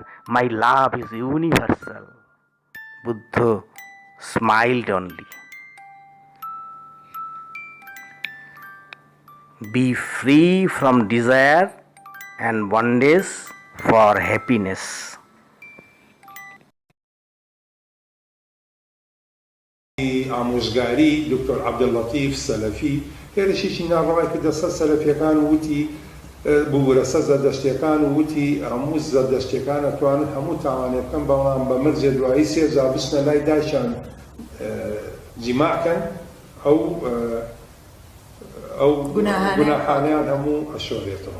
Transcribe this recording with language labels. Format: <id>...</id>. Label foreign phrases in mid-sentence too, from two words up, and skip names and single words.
<en>My love is universal." Buddha smiled only. Be free from desire and bondage for happiness.</en> <ckb>ئامۆژگاری دکتۆر عەبدولەتیف سەلەفی هێرشیشی ناڕەوای کردە سەر سەلەفیەکان و وتی بوورە سەر زەردەشتیەکان و وتی هەموو زەردەشتیەکان ئەتوانن هەموو تاوانێ بکەن بەڵام بە مەرجێ دوایی سێجا بچنە لای دایشان جیماعکەن ئەو گوناحانیان هەموو ئەشۆرێتەوە.</ckb>